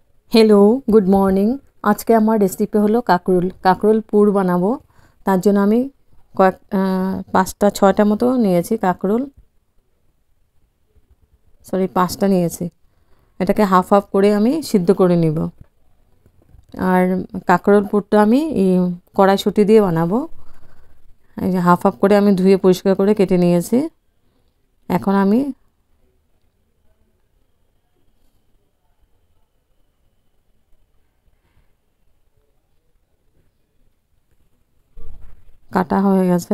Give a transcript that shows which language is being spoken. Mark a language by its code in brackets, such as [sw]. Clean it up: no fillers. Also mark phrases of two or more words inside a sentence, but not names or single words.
[en] hello good morning. [bn] আজকে আমার রেসিপি হলো কাকরোল পুর বানাবো। তার জন্য আমি কয়েক 5টা 6টা মতো নিয়েছি কাকরোল, সরি 5টা নিয়েছি। এটাকে [en] half half [bn] করে আমি সিদ্ধ করে নিব। আর কাকরোল পুরটা আমি কড়াইশুঁটি দিয়ে বানাবো। এই যে [en] half half [bn] করে আমি ধুয়ে পরিষ্কার করে কেটে নিয়েছি। এখন আমি কাটা হয়ে গেছে।